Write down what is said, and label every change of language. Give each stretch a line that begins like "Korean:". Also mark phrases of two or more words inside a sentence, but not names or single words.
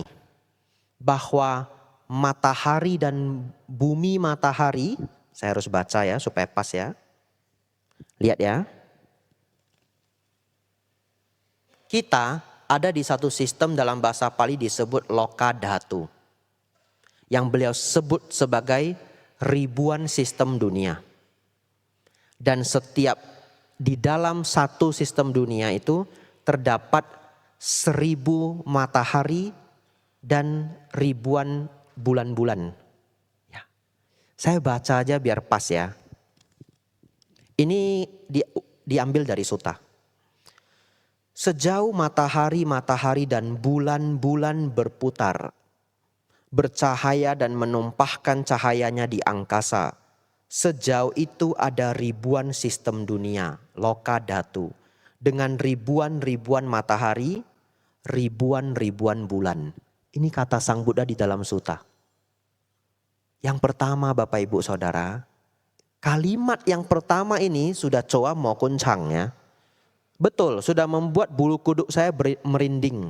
Indonesian: Bahwa matahari dan bumi matahari, saya harus baca ya supaya pas ya. Lihat ya. Kita ada di satu sistem dalam bahasa Pali disebut
Pali: loka dhatu.
Indonesian: Yang beliau sebut sebagai ribuan sistem dunia. Dan setiap di dalam satu sistem dunia itu terdapat 1000 matahari dan ribuan bulan-bulan. Ya. Saya baca aja biar pas ya. Ini diambil dari Suta. Sejauh matahari dan bulan-bulan berputar, bercahaya dan menumpahkan cahayanya di angkasa. Sejauh itu ada ribuan sistem dunia,
Pali: loka dhatu.
Indonesian: Dengan ribuan-ribuan matahari, ribuan-ribuan bulan. Ini kata Sang Buddha di dalam Suta. Yang pertama Bapak Ibu Saudara, kalimat yang pertama ini sudah coa mau kuncang ya. Betul, sudah membuat bulu kuduk saya merinding.